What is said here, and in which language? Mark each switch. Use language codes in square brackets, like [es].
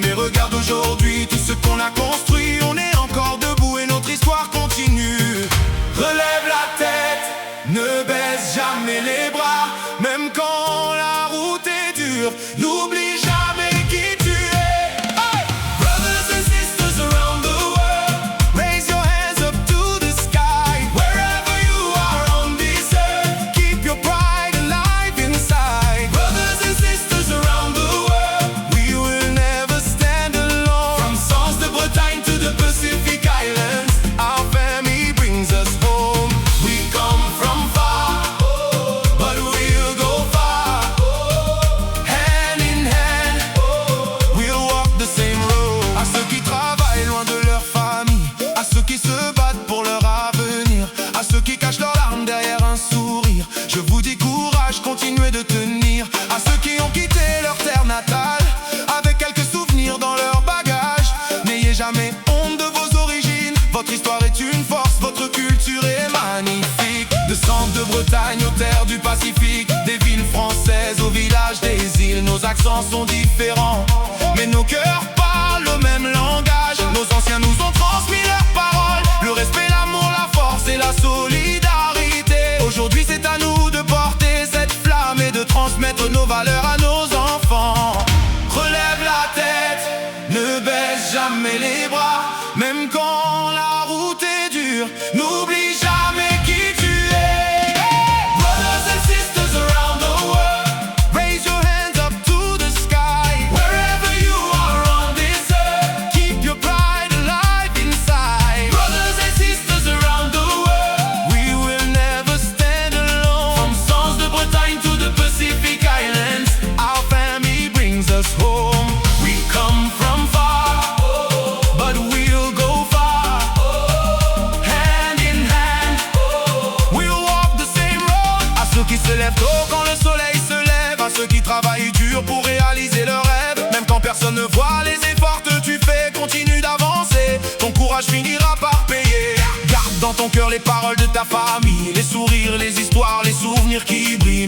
[fr] Mais regarde aujourd'hui tout ce qu'on a construit. On est encore debout et notre histoire continue. Relève la tête, ne baisse jamais les bras, même quand la route est dure. N'oublie jamais qui tu es. Hey! [en] Brothers and sisters around the world, raise your hands up to the sky. Wherever you are on this earth, keep your pride alive inside. Brothers and sisters around the world, we will never stand alone. From Sande de Bretagne to the Pacific Islands, our family brings us home. We come from far, but we'll go far. Hand in hand, we'll walk the same road. [fr] À ceux qui travaillent loin de leur famille, à ceux qui se battent pour leur avenir, à ceux qui cachent leurs larmes derrière un sourire, je vous dis courage, continuez de tenir. À ceux qui ont quitté leur terre natale, avec quelques souvenirs dans leur bagage, n'ayez jamais honte de vos origines. Votre histoire est une force, votre culture est magnifique. De Sande de Bretagne aux terres du Pacifique, des villes françaises aux villages des îles, nos accents sont différents, mais nos cœurs parlent le même langage. Nos anciens nous ont transmis leurs paroles, le respect, l'amour, la force et la solidarité. Aujourd'hui c'est à nous de porter cette flamme et de transmettre nos valeurs à nos enfants. Relève la tête, ne baisse jamais les bras, même quand la route est dure. N'oublie jamais qui tu es. [en] Brothers and sisters around the world, raise your hands up to the sky. Wherever you are on this earth, keep your pride alive inside. Brothers and sisters around the world, we will never stand alone. From Sande de Bretagne to the Pacific Islands, our family brings us home. We come from far, but we'll go far. Hand in hand, we'll walk the same road. [fr] À ceux qui se lèvent tôt quand le soleil se lève, à ceux qui travaillent dur pour réaliser leurs rêves, même quand personne ne voit les efforts que tu fais, continue d'avancer, ton courage finira par payer. Garde dans ton cœur les paroles de ta famille, les sourires, les histoires, les souvenirs qui brillent.